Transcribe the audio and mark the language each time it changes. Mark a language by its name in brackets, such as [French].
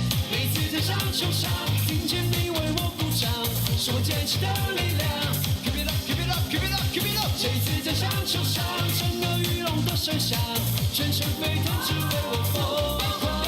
[Chinese] 每次站上球场，听见你为我鼓掌，是我坚持的力量。 [English] Keep it up, keep it up, keep it up, keep it up。 [Chinese] 这次站上球场，整个羽龙的声响，全身沸腾，只为我疯狂。